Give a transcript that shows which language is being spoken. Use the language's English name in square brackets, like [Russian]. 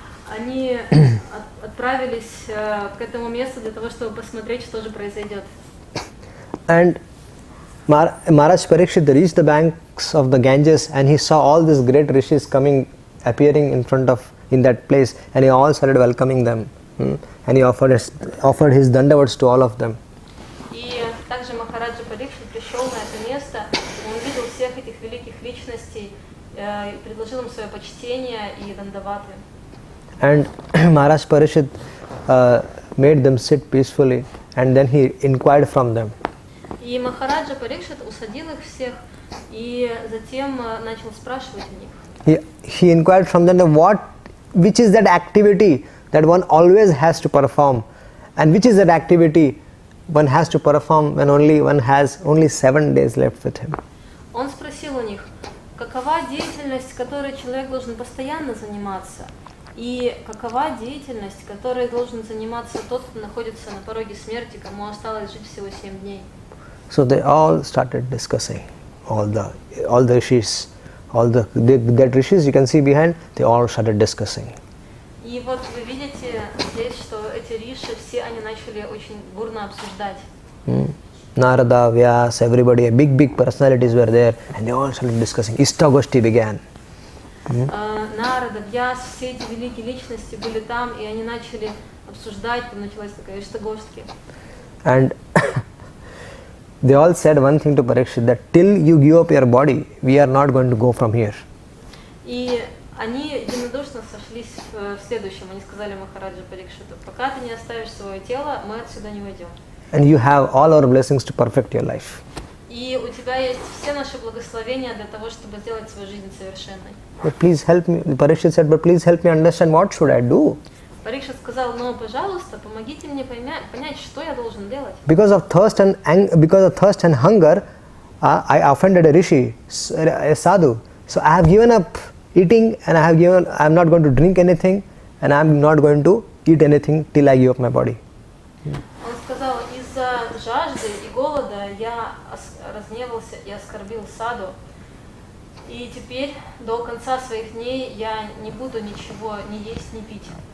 [Russian] Они отправились к этому месту для того, чтобы посмотреть, что же произойдет. [English] And Maharaj Parikshit reached the banks of the Ganges and he saw all these great rishis appearing in that place, and he all started welcoming them. And he offered his dandavats to all of them. [Russian] И также Махараджа Парикшит пришел на это место, он увидел всех этих великих личностей, предложил им свое почтение и дандаваты. [English] And Maharaj Parikshit made them sit peacefully, and then he inquired from them. [Russian] И Махараджа Парикшит усадил их всех и затем начал спрашивать у них. [English] He inquired from them which is that activity that one always has to perform, and which is that activity one has to perform when one has only 7 days left with him. [Russian] Он спросил у них, какова деятельность, которой человек должен постоянно заниматься, и какова деятельность, которой должен заниматься тот, кто находится на пороге смерти, кому осталось жить всего 7 дней. [English] So they all started discussing, all the rishis, that rishis you can see behind, they all started discussing. [Russian] И вот вы видите здесь, что эти риши, все они начали очень бурно обсуждать. [English] Narada, Vyas, everybody, big personalities were there, and they all started discussing. Ishtagoshti began. [Russian] Нарада, Вьяс, все эти великие личности были там, и они начали обсуждать, там началась такая иштагоштки. [English] And they all said one thing to Parikshit, that till you give up your body, we are not going to go from here. [Russian] И они единодушно сошлись в следующем. Они сказали Махараджа Парикшиту, пока ты не оставишь свое тело, мы отсюда не уйдем. [English] And you have all our blessings to perfect your life. [Russian] И у тебя есть все наши благословения для того, чтобы сделать свою жизнь совершенной. [English] But please help me, Parikshit said, but please help me understand what should I do. [Russian] Парикшит сказал, ну, пожалуйста, помогите мне понять, что я должен делать. [English] Because of thirst and hunger, I offended a rishi, a sadhu. So I have given up eating, and I am not going to drink anything, and I am not going to eat anything till I give up my body. [Russian] Он сказал, из-за жажды и голода я разгневался и оскорбил саду, и теперь до конца своих дней я не буду ничего ни есть, ни пить.